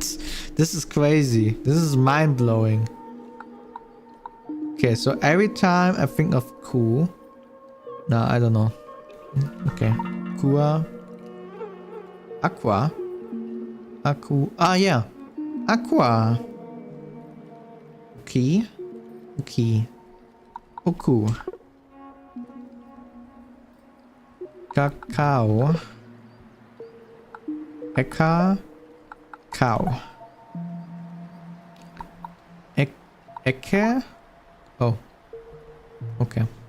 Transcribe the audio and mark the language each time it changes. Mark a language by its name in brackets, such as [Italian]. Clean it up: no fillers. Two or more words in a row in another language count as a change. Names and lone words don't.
[English] This is crazy. This is mind-blowing. Okay, so every time I think of cool. No, I don't know. Okay. Kua. [Japanese] Aqua. Aku. Ah, yeah. Aqua. Uki. Uki. Oku. Cacao. Eka. Cow. Eke? Oh. [English] Okay.